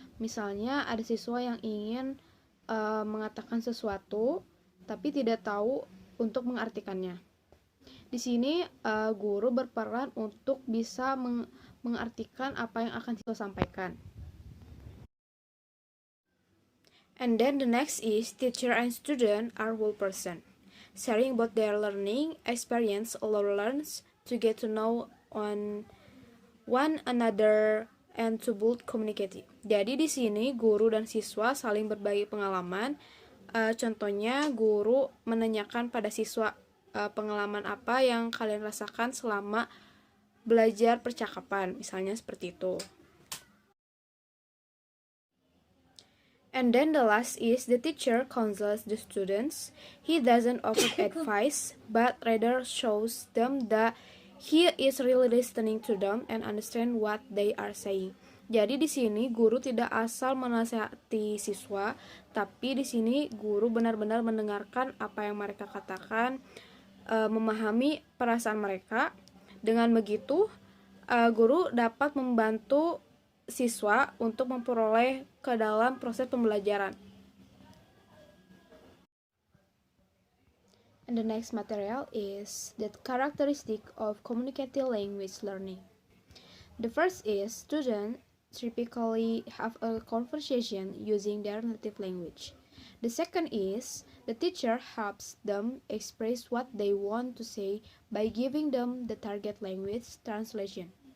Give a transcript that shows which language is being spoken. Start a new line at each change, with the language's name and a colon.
Indonesian: Misalnya ada siswa yang ingin mengatakan sesuatu tapi tidak tahu untuk mengartikannya. Di sini guru berperan untuk bisa mengartikan apa yang akan siswa sampaikan.
English: And then the next is teacher and student are whole person, sharing about their learning experience. Learns to get to know one another and to build community.
Indonesian: Jadi di sini guru dan siswa saling berbagi pengalaman. Contohnya guru menanyakan pada siswa pengalaman apa yang kalian rasakan selama belajar percakapan, misalnya seperti itu.
English: And then the last is the teacher counsels the students. He doesn't offer advice, but rather shows them that he is really listening to them and understand what they are saying.
Indonesian: Jadi di sini guru tidak asal menasihati siswa, tapi di sini guru benar-benar mendengarkan apa yang mereka katakan, memahami perasaan mereka. Dengan begitu, guru dapat membantu siswa untuk memperoleh ke dalam proses pembelajaran.
English: And the next material is the characteristic of communicative language learning. The first is students typically have a conversation using their native language. The second is the teacher helps them express what they want to say by giving them the target language translation.